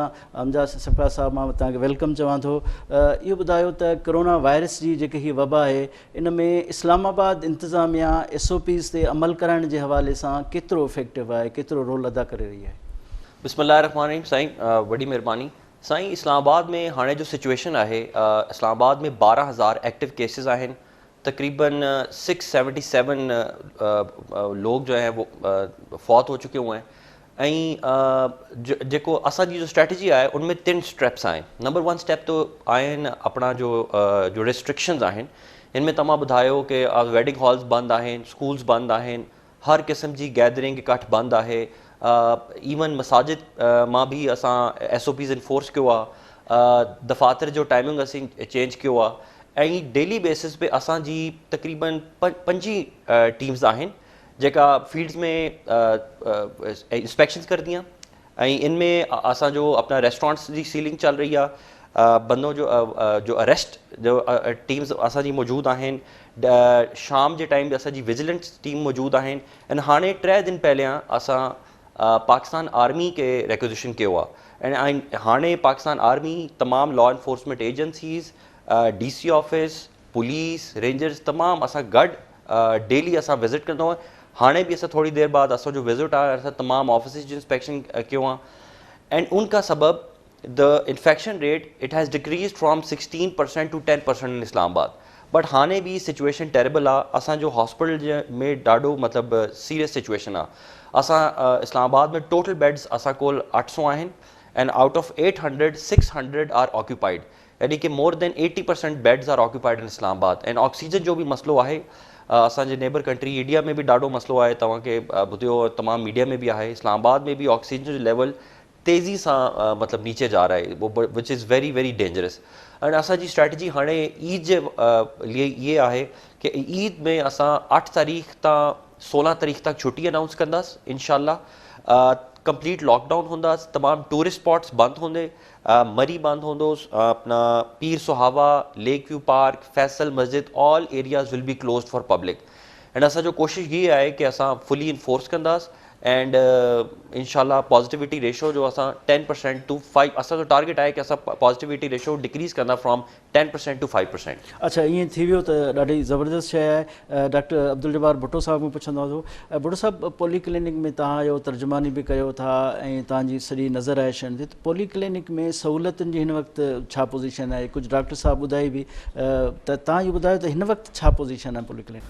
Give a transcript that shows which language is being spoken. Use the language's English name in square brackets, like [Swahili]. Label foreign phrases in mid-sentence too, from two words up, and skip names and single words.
[Sindhi] हमज़ा शफ़क़ात साहब, मां तव्हांखे वेलकम चवां थो। इहो ॿुधायो त कोरोना वायरस जी जेकी हीअ वबा आहे इन में इस्लामाबाद इंतिज़ामिया SOPs ते अमल कराइण जे हवाले सां केतिरो इफेक्टिव आहे, केतिरो रोल अदा करे रही आहे? बिस्मिल्लाहिर्रहमानिर्रहीम साईं, वॾी महिरबानी साईं। इस्लामाबाद में हाणे जो सिचुएशन आहे, इस्लामाबाद में 12,000 [English] active cases [Sindhi] आहिनि। [Urdu] تقریباً 677 لوگ جو ہیں وہ فوت ہو چکے ہوئے ہیں. [Sindhi] ऐं जेको असांजी जो स्ट्रेटजी आहे उनमें 3 स्टेप्स आहिनि। नंबर 1 स्टेप तो आहिनि अपना जो रिस्ट्रिक्शंस आहिनि। इनमें तमामु ॿुधायो कि [English] wedding halls [Sindhi] बंदि आहिनि, स्कूल्स बंदि आहिनि, हर क़िस्म जी गैदरिंग इकट्ठ बंदि आहे। इवन मसाजिद मां बि असां SOPs इन्फोर्स कयो आहे। दफ़ातर जो टाइमिंग असीं चेंज कयो आहे ऐं [English] daily basis [Sindhi] पे असांजी तक़रीबन 5 टीम्स आहिनि जेका फील्ड्स में इंस्पेक्शंस करदी हैं। ऐं इनमें असांजो अपना रेस्टोरेंट्स जी सीलिंग चल रही आहे। बंदों जो अरेस्ट जो टीम्स असांजी मौजूदु आहिनि। शाम जे टाइम ते असांजी [English] vigilance team [Sindhi] मौजूदु आहिनि। ऐं हाणे 3 दिन पहिरियां असां पाकिस्तान आर्मी खे रिक्वेजिशन कयो आहे। ऐं हाणे पाकिस्तान आर्मी तमामु [English] law enforcement agencies, DC office, [Sindhi] पुलिस, रेंजर्स तमामु असां गॾु डेली असां विज़िट कंदो आहे। हाणे बि असां थोड़ी देरि बाद असांजो विज़िट आहे, असां तमामु ऑफिस जो इंस्पेक्शन कयो आहे। ऐं उनखां सबबु [English] the infection rate it has decreased from 16% to 10% in Islamabad. [Sindhi] बट हाणे भी [English] situation terrible [Sindhi] आहे। असांजो हॉस्पिटल में ॾाढो मतिलबु [English] serious situation [Sindhi] आहे। असां इस्लामाबाद में [English] total beds [Sindhi] असां कोल 800 आहिनि [English] and out of 800 600 are occupied, [Urdu] یعنی کہ [English] more than 80% beds are occupied in Islamabad. [Sindhi] एंड ऑक्सीजन जो भी मसलो आहे, असांजे [English] neighbor country [Sindhi] इंडिया में भी ॾाढो मसलो आहे, तव्हांखे ॿुधियो तमामु मीडिया में भी आहे। इस्लामाबाद में भी ऑक्सीजन जो लेवल तेज़ी सां मतलब [Urdu] نیچے جا رہا ہے، وہ [English] which is very very dangerous. [Sindhi] एंड असांजी स्ट्रैटेजी हाणे ईद जे लिए ये आहे कि ईद में असां 8 तारीख़ तां 16 तारीख़ तक छुट्टी अनाउंस कंदासीं इंशाल्लाह। [English] complete lockdown [Sindhi] हूंदासीं, तमामु [English] tourist spots [Sindhi] बंदि हूंदे, मरी बंदि हूंदोसि, [English] अपना पीर सुहावा, लेक व्यू पार्क, फैसल मस्जिद, all areas will be closed for public. [Sindhi] एंड असांजो कोशिशि ये आहे कि असां फुली इन्फोर्स कंदासीं। एंड इंशाल्लाह [English] positivity ratio [Sindhi] जो असां 10% टू 5, असांजो टारगेट आहे कि असां [English] positivity ratio [Sindhi] डिक्रीज़ कंदा [English] from 10% to 5%. [Sindhi] अच्छा, ईअं थी वियो त ॾाढी ज़बरदस्त शइ आहे। डॉक्टर अब्दुल जब्बार भुट्टो साहब में पुछंदो थो। भुट्टो साहब, पॉलीक्लिनिक में तव्हां जो तर्जुमानी बि कयो था ऐं तव्हांजी सॼी नज़र आहे शयुनि ते, त पॉलीक्लिनिक में सहूलियतुनि जी हिन वक़्तु छा पोज़ीशन आहे? कुझु डॉक्टर साहब ॿुधाई बि, त तव्हां इहो ॿुधायो त हिन वक़्तु छा पोज़ीशन आहे पॉलीक्लिनिक?